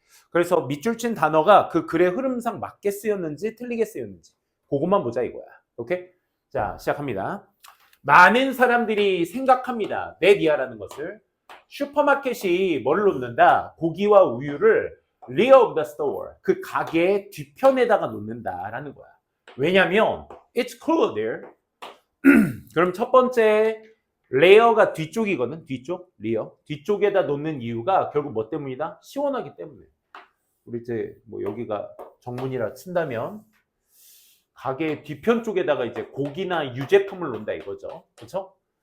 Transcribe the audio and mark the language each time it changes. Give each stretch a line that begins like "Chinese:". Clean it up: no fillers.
Korean: 그래서 밑줄 친 단어가 그 글의 흐름상 맞게 쓰였는지 틀리게 쓰였는지 그것만 보자 이거야. 오케이? 자, 시작합니다. 많은 사람들이 생각합니다. 네디아라는 것을 슈퍼마켓이 뭘 놓는다? 고기와 우유를
English: rear of the store,
Korean: 그 가게의 뒤편에다가 놓는다라는 거야. 왜냐면
English: it's cool there.
Korean: 그럼 첫 번째 레어가 뒤쪽이거든. 뒤쪽, 리어. 뒤쪽에다 놓는 이유가 결국 뭐 때문이다? 시원하기 때문에. 우리 이제 여기가 정문이라 친다면 가게 뒤편 쪽에다가 이제 고기나 유제품을 놓는다 이거죠. 그렇죠?